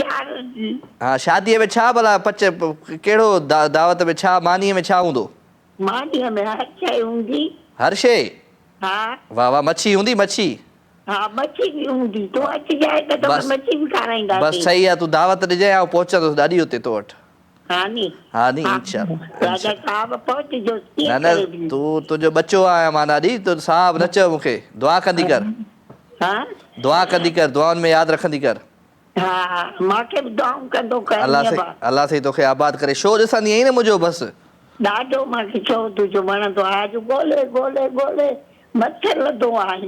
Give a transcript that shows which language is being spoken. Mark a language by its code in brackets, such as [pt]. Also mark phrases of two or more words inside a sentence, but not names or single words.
[sd] हा शादीअ में छा भला पच, कहिड़ो दावत में छा, मानीअ में छा हूंदो? मानीअ में हर शइ हूंदी। हर शइ? हा वाह वाह। मच्छी हूंदी? मच्छी? हा मच्छी बि हूंदी। तूं अची जाए त तोखे मच्छी बि खाराईंदासीं। बसि सही आहे, तूं दावत ॾिजांइ, आउं पहुचंदुसि ॾाढी हुते तो वटि। हा नी? हा नी इंशाअल्लाह। राजा साहब पहुचजो। न न तूं, तुंहिंजो बच्चो आहियां मां ॾाढी, तूं साहब न चओ मूंखे। दुआ कंदी कर। दुआ कंदी कर, दुआउनि में यादि रखंदी कर। हा मूंखे बि दुआऊं कंदो कर। अलाह साईं तोखे आबाद करे। शो ॾिसंदी आहीं न मुंहिंजो? बसि ॾाढो मूंखे शो तुंहिंजो वणंदो आहे। अॼु ॻोल्हे ॻोल्हे ॻोल्हे मथे लधो आहे।